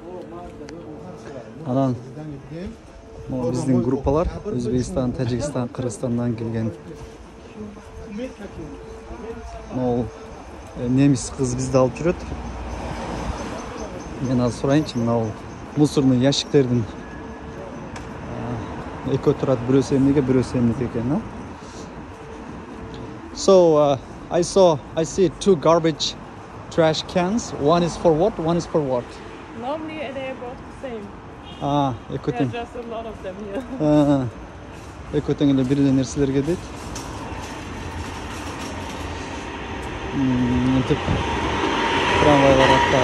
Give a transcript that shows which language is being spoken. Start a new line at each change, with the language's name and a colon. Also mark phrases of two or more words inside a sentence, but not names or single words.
Kyrgyz: Анан биздин группалар Өзбекстан, Тажикстан, Кыргызстандан келген. Могул немис кыз бизди алып жүрөт. Мен азыр сурайынчы, мына
Russian: мусорный ящиктердин
Kyrgyz: экөө турат, бирөөсү эмнеге, бирөөсү эмнеге экен,
English: So I see two garbage trash cans. One is for what? One is for what? Normally they are both the same.
Kyrgyz: Экөө
English: There are
Kyrgyz: тең.
English: just a lot of them here.
Kyrgyz: Экөө тең эле бир эле нерселерге дейт. Мынтип трамвайлар